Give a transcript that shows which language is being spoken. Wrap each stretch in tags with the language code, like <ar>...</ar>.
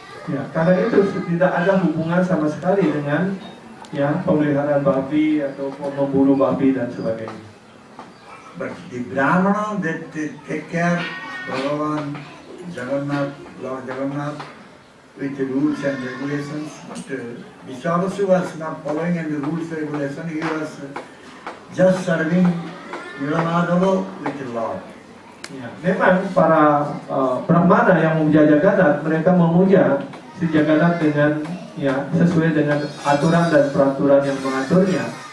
<id>Ya, karena itu tidak ada hubungan sama sekali dengan ya pemeliharaan babi atau memburu babi dan sebagainya.</id> <en>But the Brahmana that take care Bhagavan Jagannath, Lord Jagannath with the rules and regulations. But Vishwavasu was not following any rules and regulations. He was just serving Nilamadava with the Lord.</en> <id>Ya, memang para Brahmana yang memuja Jagannath, mereka memuja si Jagannath dengan ya sesuai dengan aturan dan peraturan yang mengaturnya.</id>